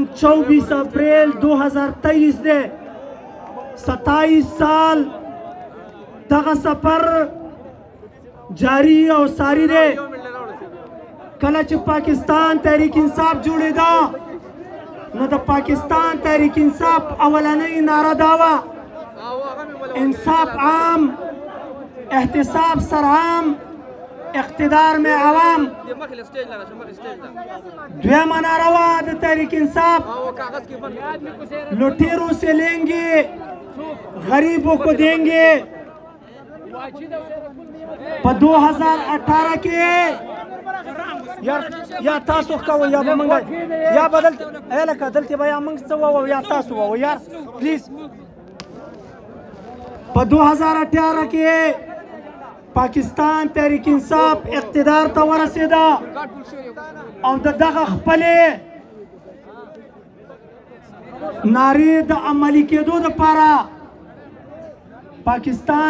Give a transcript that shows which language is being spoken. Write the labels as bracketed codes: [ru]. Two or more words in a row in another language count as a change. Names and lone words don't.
[ps] 24 اپریل 2023 دی 27 سال دغه سفر جاری او ساری دی کله چې پاکستان تحریک انصاف جوړېده نو د پاکستان تحریک انصاف اولنۍ نعره دا وه انصاف عام احتساب سرعام [ur] اقتدار میں عوام [ps] دویمہ نعرہ وه د تحریک انصاف [ur] لٹیروں سے لیں گے غریبوں کو دیں گے [ps] په 2018 کې یا تاسو کوئ یا به موږ یا به دلته لکه دلته به یا موږ څه ووایو یا تاسو ووایو یار پلیز په 2018 کې پاکستان تحریک انصاف اقتدار ته ورسېده او د دغه خپلې نارې د عملي کېدو دپاره پاکستان